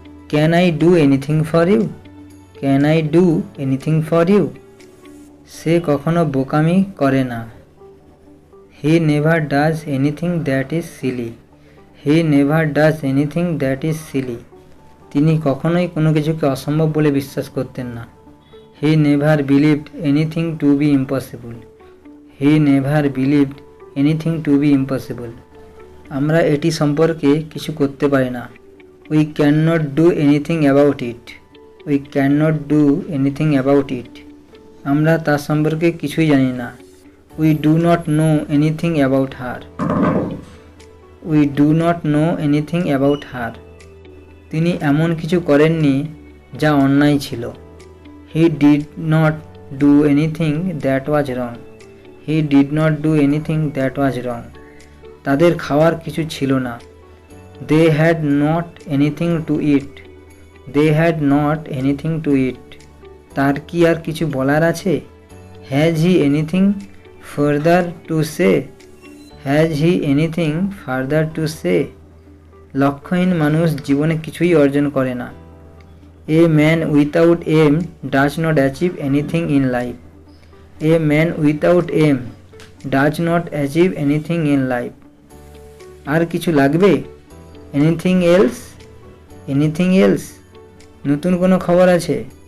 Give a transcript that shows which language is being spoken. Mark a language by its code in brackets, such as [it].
[en] Can I do anything for you? Can I do anything for you? [bn] সে কখনো বোকামি করে না। [en] He never does anything that is silly. He never does anything that is silly. [bn] তিনি কখনোই কোনো কিছুকে অসম্ভব বলে বিশ্বাস করতেন না। [en] He never believed anything to be impossible. He never believed anything to be impossible. [bn] আমরা এটি সম্পর্কে কিছু করতে পারি না। [en] We cannot do anything about it. We cannot do anything about it. [bn] আমরা তার সম্পর্কে কিছুই জানি না। [en] We do not know anything about her. We do not know anything about her. [bn] তিনি এমন কিছু করেননি যা অন্যায় ছিল। [en] He did not do anything that was wrong. He did not do anything that was wrong. [bn] তাদের খাওয়ার কিছু ছিল না। [en] They had not anything to eat. They had not anything to eat. [bn] তার কি আর কিছু বলার আছে? [en] Has he anything further to say? Has he anything further to say? [bn] লক্ষ্যহীন মানুষ জীবনে কিছুই অর্জন করে না। [en] A man without aim does not achieve anything in life. A man without aim does not achieve anything in life. [bn] আর কিছু লাগবে? [en] Anything else? Anything else? [bn] নতুন কোনো খবর আছে?